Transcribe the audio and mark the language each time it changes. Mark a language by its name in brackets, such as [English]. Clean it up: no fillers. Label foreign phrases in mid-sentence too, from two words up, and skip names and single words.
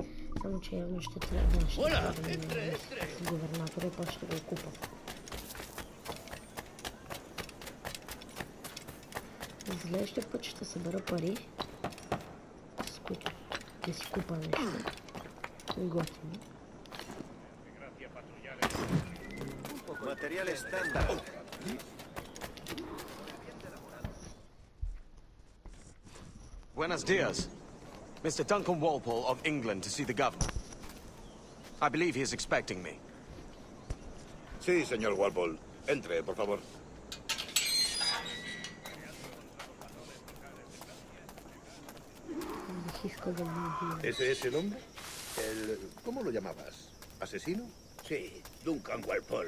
[Bulgarian] Само че явно ще трябва да с губернатора и после ще го купа. Следващия път ще събера пари, с които да си купа нещо. Готино. [Spanish] Material estándar. Buenos dias. [English] Mr. Duncan Walpole of England to see the governor. I believe he is expecting me. [Spanish] Sí, señor Walpole. Entre, por favor. ¿Ese es el hombre? ¿Cómo lo llamabas? ¿Asesino? Sí, Duncan Walpole.